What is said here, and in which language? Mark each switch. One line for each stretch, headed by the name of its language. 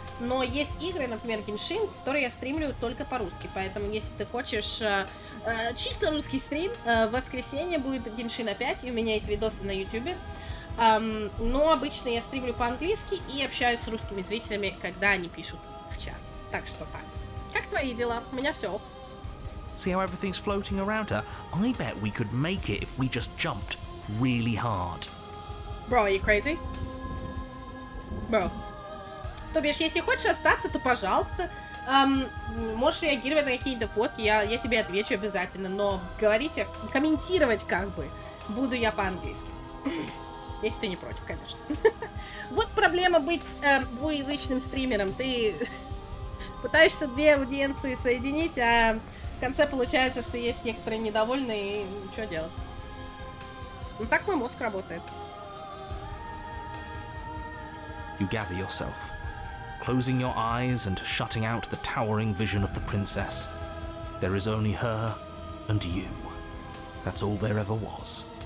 Russian: Но есть игры, например, Genshin, которые я стримлю только по-русски. Поэтому, если ты хочешь чисто русский стрим, в воскресенье будет Genshin 5, и у меня есть видосы на YouTube. Но обычно я стримлю по-английски и общаюсь с русскими зрителями, когда они пишут в чат. Так что так. Как твои дела? У меня все ок.
English: See how everything's floating around her? I bet we could make it if we just jumped really hard. Bro, are you crazy? Bro.
Russian: То бишь, если хочешь остаться, то пожалуйста. Можешь реагировать на какие-то фотки, я тебе отвечу обязательно. Но говорить, комментировать как бы буду я по-английски. Если ты не против, конечно. Вот проблема быть двуязычным стримером. Ты пытаешься две аудиенции соединить, а в конце получается, что есть некоторые недовольные, и что делать? Ну так мой мозг работает.
English: You gather yourself, closing your eyes and shutting out the towering vision of the princess. There is only her and you. That's all there ever was.